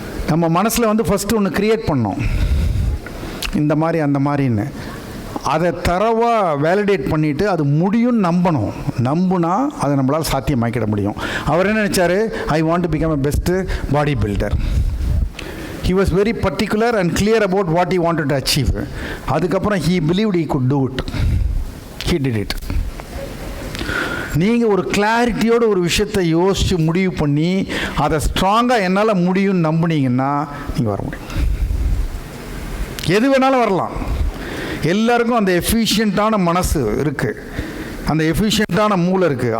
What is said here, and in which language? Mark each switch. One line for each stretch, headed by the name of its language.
Tamil: நம்ம மனசில் வந்து ஃபஸ்ட்டு ஒன்று க்ரியேட் பண்ணோம், இந்த மாதிரி அந்த மாதிரின்னு. அதை தரவாக வேலிடேட் பண்ணிவிட்டு அது முடியும்னு நம்பணும். நம்புனா அதை நம்மளால் சாத்தியமாக்கிட முடியும். அவர் என்ன நினச்சார்?
English: I want to become a best body builder. He was very particular and clear about what he wanted to achieve.
Tamil: அதுக்கப்புறம்
English: he believed he could do it. He did it.
Tamil: நீங்கள் ஒரு கிளாரிட்டியோட ஒரு விஷயத்தை யோசித்து முடிவு பண்ணி அதை ஸ்ட்ராங்காக என்னால் முடியும்னு நம்புனீங்கன்னா நீங்கள் வர முடியும். எது வேணாலும் வரலாம். எல்லாருக்கும் அந்த எஃபிஷியண்ட்டான மனசு இருக்குது, அந்த எஃபிஷியண்ட்டான மூளை இருக்குது.